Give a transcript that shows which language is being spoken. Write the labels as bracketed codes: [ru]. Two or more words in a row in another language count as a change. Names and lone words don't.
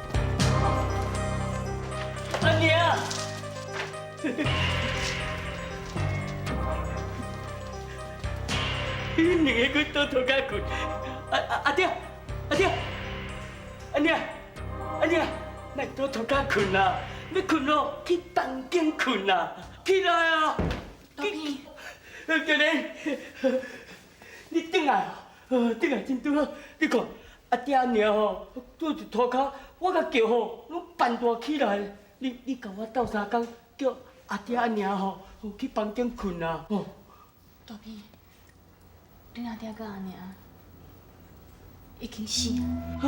[nan] 阿娘，你两个倒头家困，阿爹，阿娘，莫倒头家困啦，要困咯，去房间困啦，起来啊！豆皮，叫你转来真拄好。你看，阿爹阿娘吼，拄一涂骹，我甲叫吼，拢办大起来。你甲我斗相共，叫阿爹阿娘吼去房间困啦。吼，豆皮，你阿爹甲阿娘已经死啊！